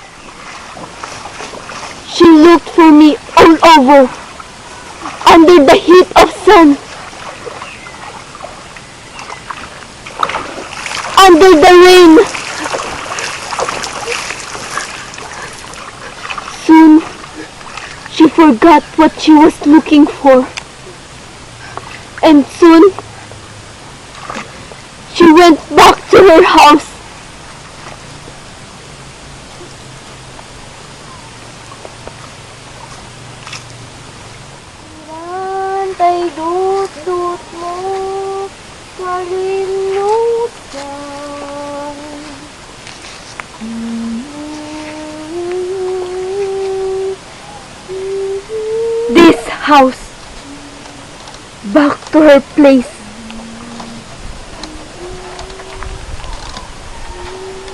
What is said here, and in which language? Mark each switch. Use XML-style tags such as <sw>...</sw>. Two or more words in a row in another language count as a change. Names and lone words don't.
<en>She looked for me all over, under the heat of sun, under the rain. Soon, she forgot what she was looking for. And soon, she went back to her house.</en> <tl>Ay dut-dut mo, kalimutan.</tl> <en>This house, back to her place.</en>